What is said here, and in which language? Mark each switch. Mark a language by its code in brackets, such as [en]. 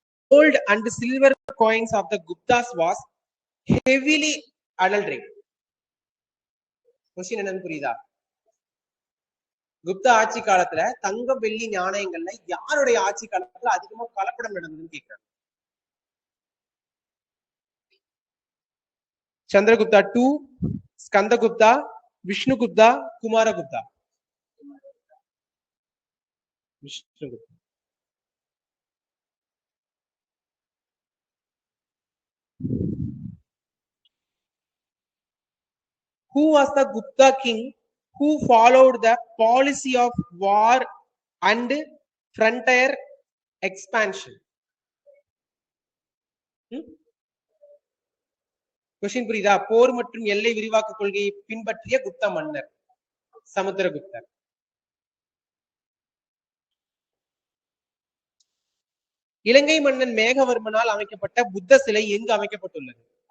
[en] Gold and silver coins of the Guptas was heavily adulterated. [ta] Question என்னன்னு புரியுதா? குப்தா ஆட்சி காலத்துல தங்கம் வெள்ளி நாணயங்கள்ல யாருடைய ஆட்சி காலத்துல அதிகமா கலப்படம் நடந்ததுன்னு கேட்கிறாங்க. Chandragupta 2, Skandagupta, Vishnugupta, Kumaragupta? Vishnugupta. [en] Who was the Gupta king who followed the policy of war and frontier expansion? [ta] Question புரியுதா? போர் மற்றும் எல்லை விரிவாக்க கொள்கையை பின்பற்றிய குப்த மன்னர் சமுத்திரகுப்தர். இலங்கை மன்னன் மேகவர்மனால் அமைக்கப்பட்ட புத்த சிலை எங்கு அமைக்கப்பட்டுள்ளது?